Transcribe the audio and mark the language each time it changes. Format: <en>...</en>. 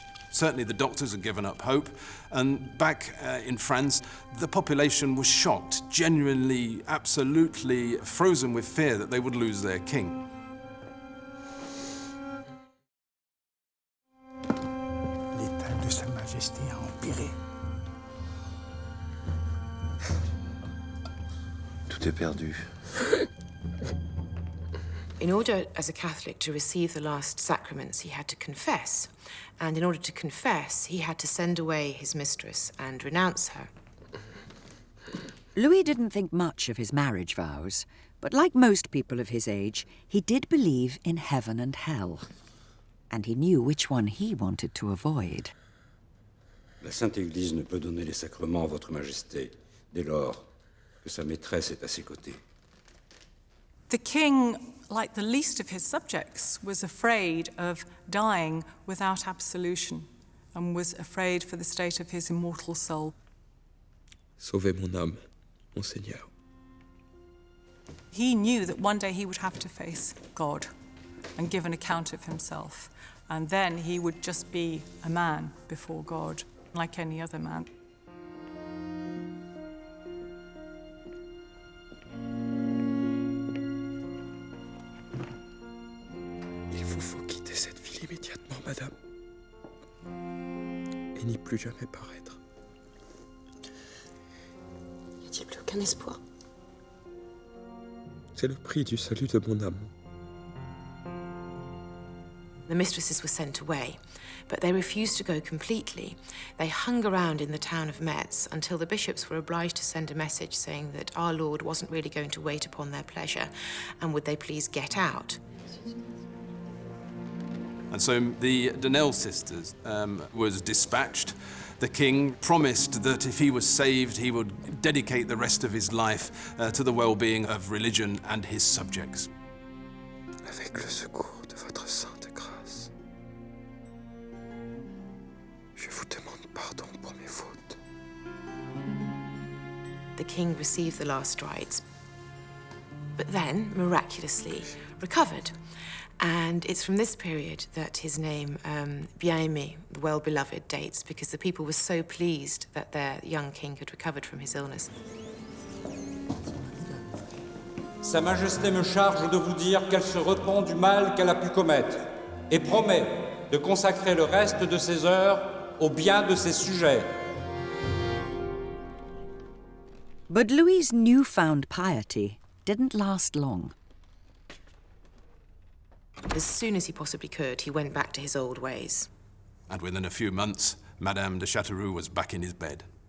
<en>Certainly the doctors had given up hope, and back in France, the population was shocked, genuinely, absolutely frozen with fear that they would lose their king.</en> <fr>L'état de Sa Majesté a empiré. Tout est perdu.</fr> <en>In order, as a Catholic, to receive the last sacraments, he had to confess. And in order to confess, he had to send away his mistress and renounce her. Louis didn't think much of his marriage vows, but like most people of his age, he did believe in heaven and hell. And he knew which one he wanted to avoid.</en> <fr>La Sainte Église ne peut donner les sacrements à votre Majesté, dès lors que sa maîtresse est à ses côtés.</fr> <en>The king, like the least of his subjects, was afraid of dying without absolution and was afraid for the state of his immortal soul.</en> <fr>Sauvez mon âme, Monseigneur.</fr> <en>He knew that one day he would have to face God and give an account of himself, and then he would just be a man before God, like any other man.</en> <fr>Il vous faut quitter cette ville immédiatement, madame. Et n'y plus jamais paraître. Y a-t-il plus aucun espoir? C'est le prix du salut de mon âme.</fr> <en>The mistresses were sent away, but they refused to go completely. They hung around in the town of Metz until the bishops were obliged to send a message saying that our Lord wasn't really going to wait upon their pleasure, and would they please get out. And so the Donnell sisters was dispatched. The king promised that if he was saved, he would dedicate the rest of his life to the well-being of religion and his subjects.</en> <fr>Avec le secours de votre sainte grâce, je vous demande pardon pour mes fautes.</fr> <en>The king received the last rites, but then, miraculously, recovered. And it's from this period that his name, Bien-Aimé, the well-beloved, dates, because the people were so pleased that their young king had recovered from his illness.</en> <fr>Sa Majesté me charge de vous dire qu'elle se repent du mal qu'elle a pu commettre et promet de consacrer le reste de ses heures au bien de ses sujets.</fr> <en>But Louis's newfound piety didn't last long. As soon as he possibly could, he went back to his old ways. And within a few months, Madame de Châteauroux was back in his bed.</en>